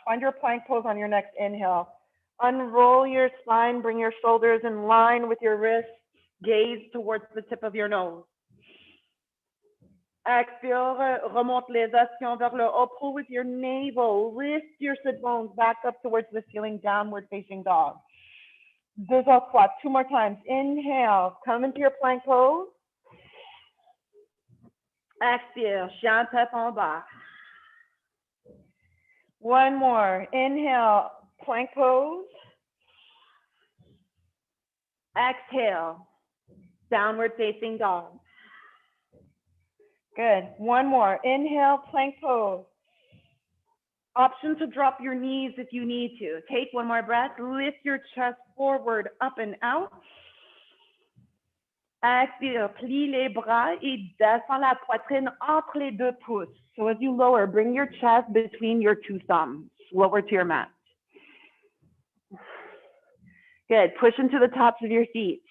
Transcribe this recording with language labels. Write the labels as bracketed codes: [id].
[en] Find your plank pose on your next inhale. Unroll your spine. Bring your shoulders in line with your wrists. Gaze towards the tip of your nose. [fr] Expire, remonte les ossements vers le haut. [en] Pull with your navel. Lift your sit bones back up towards the ceiling, downward facing dog. [fr] Deux autres fois, [en] 2 more times. Inhale, come into your plank pose. [fr] Expire, chien tête en bas. [en] One more. Inhale, plank pose. Exhale, downward facing dog. Good. One more. Inhale, plank pose. Option to drop your knees if you need to. Take one more breath. Lift your chest forward, up and out. [fr] Expire, plie les bras et descends la poitrine entre les deux pouces. [en] So as you lower, bring your chest between your 2 thumbs. Lower to your mat. Good. Push into the tops of your feet.